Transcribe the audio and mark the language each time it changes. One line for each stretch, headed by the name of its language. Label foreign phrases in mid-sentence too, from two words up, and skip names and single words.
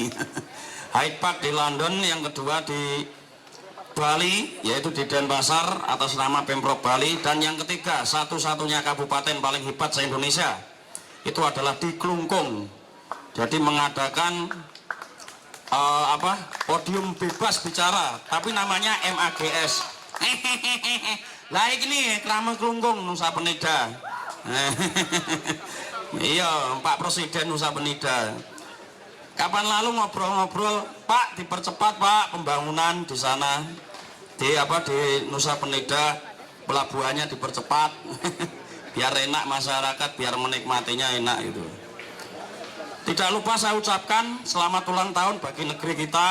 Indonesian: Hyde Park di London, yang kedua di Bali, yaitu di Denpasar atas nama Pemprov Bali, dan yang ketiga satu-satunya kabupaten paling hebat se-Indonesia itu adalah di Klungkung. Jadi mengadakan podium bebas bicara, tapi namanya MAGS. Lah ini Krama Klungkung Nusa Penida. Iya, Pak Presiden Nusa Penida. Kapan lalu ngobrol-ngobrol, Pak dipercepat Pak pembangunan di sana di Nusa Penida, pelabuhannya dipercepat biar enak masyarakat, biar menikmatinya enak itu. Tidak lupa saya ucapkan selamat ulang tahun bagi negeri kita.